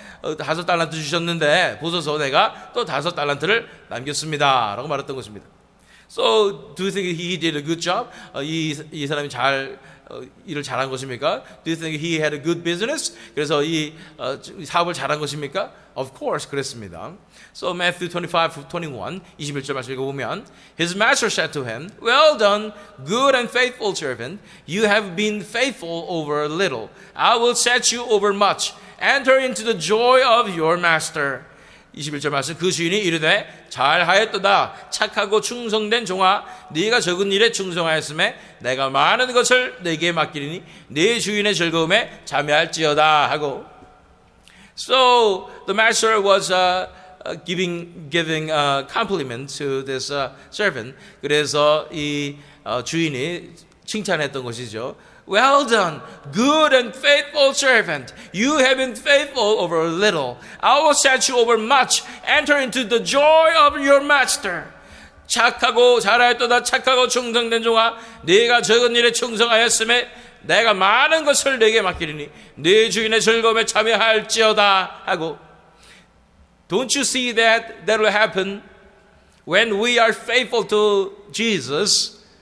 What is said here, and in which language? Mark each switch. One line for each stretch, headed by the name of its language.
Korean: 5달란트 주셨는데 보소서 내가 또 5달란트를 남겼습니다 라고 말했던 것입니다.
English: So, do you think he did a good job?
Korean: 이 사람이 일을 잘한 것입니까?
English: Do you think he had a good business?
Korean: 그래서 이 사업을 잘한 것입니까?
English: Of course,
Korean: 그랬습니다.
English: So, Matthew 25:21,
Korean: 21절 말씀 읽어보면
English: His master said to him, Well done, good and faithful servant. You have been faithful over a little. I will set you over much. Enter into the joy of your master.
Korean: 21절 말씀 그 주인이 이르되 잘하였도다 착하고 충성된 종아 네가 적은 일에 충성하였음에 내가 많은 것을 네게 맡기리니 네 주인의 즐거움에 참여할지어다 하고
English: So the master was giving compliment to this servant.
Korean: 그래서 이 주인이 칭찬했던 것이죠.
English: Well done, good and faithful servant. You have been faithful over a little. I will set you over much. Enter into the joy of your master.
Korean: 착하고 잘하였도다 착하고 충성된 종아 네가 적은 일에 충성하였음에 내가 많은 것을 네게 맡기리니 네 주인의 즐거움에 참여할지어다 하고
English: Don't you see that will happen when we are faithful to Jesus?